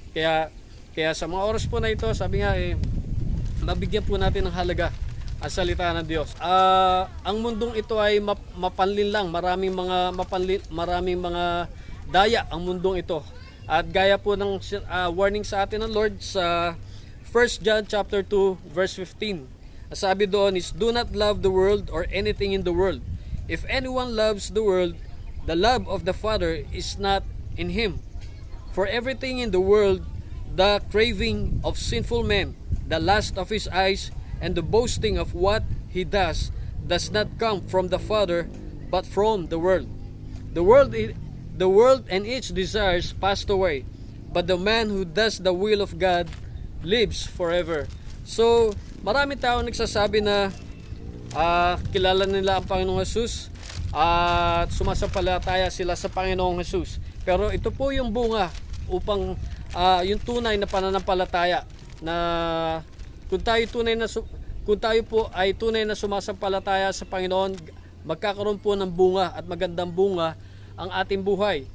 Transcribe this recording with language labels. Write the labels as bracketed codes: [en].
[tl] Kaya sa mga oras po na ito, sabi nga mabigyan po natin ng halaga ang salita ng Diyos. Ang mundong ito ay mapanlin lang, maraming mga daya ang mundong ito. At gaya po ng warning sa atin ng Lord sa 1 John chapter 2 verse 15. Sabi doon is, [en] do not love the world or anything in the world. If anyone loves the world, the love of the Father is not in him. For everything in the world, the craving of sinful men, the lust of his eyes, and the boasting of what he does not come from the Father, but from the world. The world and its desires passed away, but the man who does the will of God lives forever. [tl] So, marami tao nagsasabi na kilala nila ang Panginoong Jesus at sumasampalataya sila sa Panginoong Jesus. Pero ito po yung bunga upang yung tunay na pananampalataya, na kung tayo po ay tunay na sumasampalataya sa Panginoon, magkakaroon po ng bunga at magandang bunga ang ating buhay.